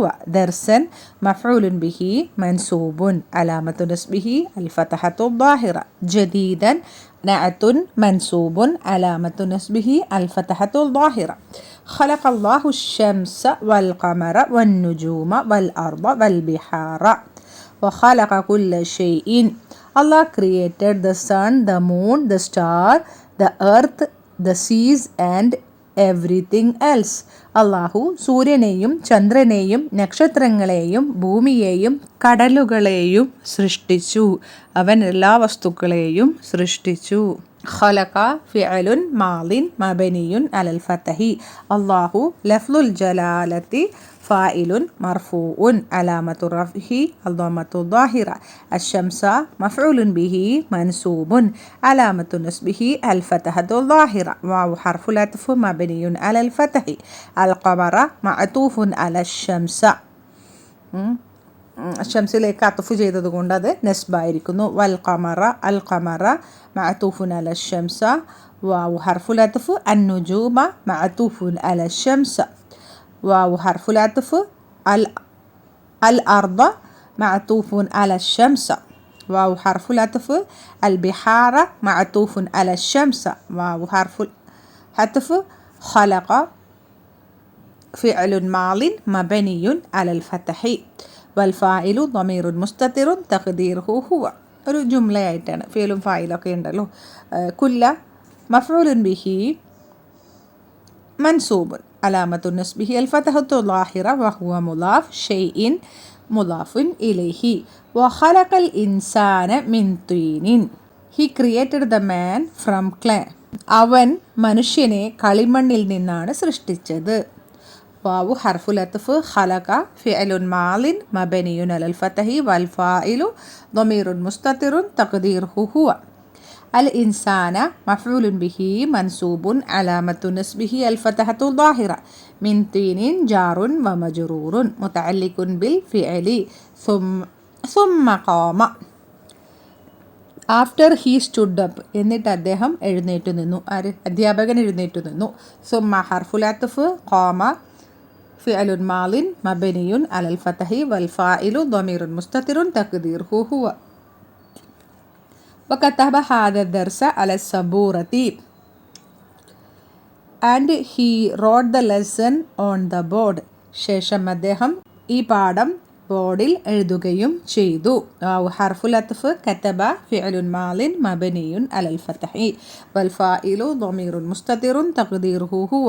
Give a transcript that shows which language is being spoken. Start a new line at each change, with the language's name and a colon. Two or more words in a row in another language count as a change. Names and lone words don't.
Arabic: درسا مفعول به منصوب علامة نصبه الفتحة الظاهرة. جديدا نعت منصوب علامة نصبه الفتحة الظاهرة. خلق الله الشمس والقمر والنجوم والأرض والبحار وخلق كل شيء.
English: Allah created the sun, the moon, the star, the earth, the seas and everything else.
Malayalam: അള്ളാഹു സൂര്യനെയും ചന്ദ്രനെയും നക്ഷത്രങ്ങളെയും ഭൂമിയെയും കടലുകളെയും സൃഷ്ടിച്ചു. അവൻ എല്ലാ വസ്തുക്കളെയും സൃഷ്ടിച്ചു.
Arabic: خلق فعل ماض مبني على الفتح. الله لفظ الجلالة فاعل مرفوع علامة رفعه الضمة الظاهرة. الشمس مفعول به منصوب علامة نصبه الفتحة الظاهرة. واو حرف العطف مبني على الفتح. القمر معطوف على الشمس.
Malayalam: ഷംസിലേക്ക് അത്തുഫ് ചെയ്തത് കൊണ്ട് അത് നസ്ബായിരിക്കുന്നു.
Arabic: والقمر القمر معطوف على الشمس. واو حرف العطف النجوم معطوف على الشمس. واو حرف العطف الأرض معطوف على الشمس. واو حرف العطف البحار معطوف على الشمس. واو حرف العطف خلق فعل ماض مبني على الفتح والفاعل ضمير مستتر تقديره هو.
Malayalam: ഒരു ജുംലയായിട്ടാണ് ഫീലും ഫായിലൊക്കെ ഉണ്ടല്ലോ.
Arabic: كل مفعول به منصوب علامة نصبه الفتحة الظاهرة وهو مضاف شيء مضاف إليه. وخلق الإنسان من طين.
English: He created the man from clay.
Malayalam: അവൻ മനുഷ്യനെ കളിമണ്ണിൽ നിന്നാണ് സൃഷ്ടിച്ചത്.
Arabic: واو حرف العطف خلق فعل ماض مبني على الفتح والفاعل ضمير مستتر تقديره هو. الإنسان مفعول به منصوب علامة نصبه الفتحة الظاهرة. من طين جار ومجرور متعلق بالفعل. ثم قام.
English: after he stood up
Malayalam: എന്നിട്ട് അദ്ദേഹം എഴുന്നേറ്റ് നിന്നു. അധ്യാപകൻ എഴുന്നേറ്റ് നിന്നു.
Arabic: ثم حرف العطف قام فعل ماض مبني على الفتح والفاعل ضمير مستتر تقديره هو. وكتب هذا الدرس على السبورة.
English: And he wrote the lesson on the board.
Malayalam: ശേഷം അദ്ദേഹം ഈ പാഠം ബോർഡിൽ എഴുതുകയും ചെയ്തു.
Arabic: حرف العطف كتب فعل ماض مبني على الفتح والفاعل ضمير مستتر تقديره هو.